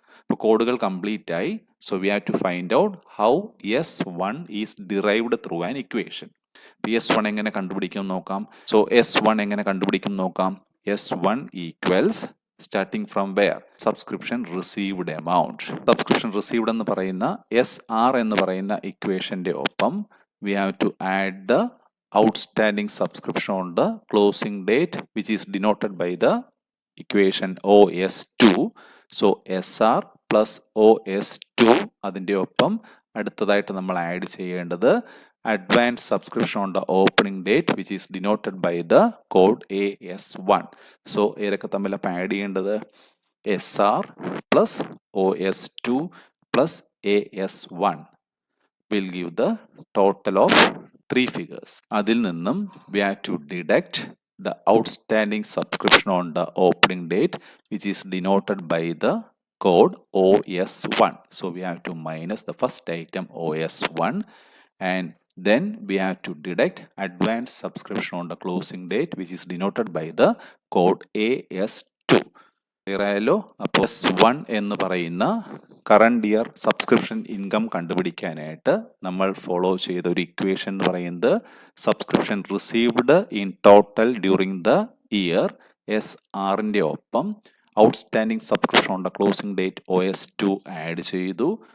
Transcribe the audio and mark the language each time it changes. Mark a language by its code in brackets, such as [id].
[ml] അപ്പോൾ കോഡുകൾ കംപ്ലീറ്റ് ആയി. [en] So we have to find out how S1 is derived through an equation. [ml] S1 എങ്ങനെ കണ്ടുപിടിക്കും നോക്കാം. സോ S1 എങ്ങനെ കണ്ടുപിടിക്കും നോക്കാം. [en] S1 equals starting from where subscription received amount. [ml] Subscription received എന്ന് പറയുന്ന SR എന്ന് പറയുന്ന ഇക്വേഷന്റെ ഒപ്പം [en] we have to add the outstanding subscription on the closing date which is denoted by the equation OS2. So SR plus OS2 [ml] അതിൻ്റെ ഒപ്പം അടുത്തതായിട്ട് നമ്മൾ ആഡ് ചെയ്യേണ്ടത് [en] advanced subscription on the opening date which is denoted by the code AS1. So [ml] ഏതൊക്കെ തമ്മിൽ add ചെയ്യേണ്ടത് [en] SR plus OS2 plus AS1 will give the total of 3 figures. [ml] അതിൽ നിന്നും [en] we have to deduct the outstanding subscription on the opening date which is denoted by the code OS1. So we have to minus the first item OS1 and then we have to deduct advanced subscription on the closing date which is denoted by the code AS2. [ml] ക്ലിയറായല്ലോ. അപ്പോൾ S1 എന്ന് പറയുന്ന current year subscription income കണ്ടുപിടിക്കാനായിട്ട് നമ്മൾ follow ചെയ്ത ഒരു equation എന്ന് പറയുന്നത് [en] subscription received in total during the year [ml] SRന്റെ ഒപ്പം outstanding subscription on the closing date OS2 add ചെയ്തു.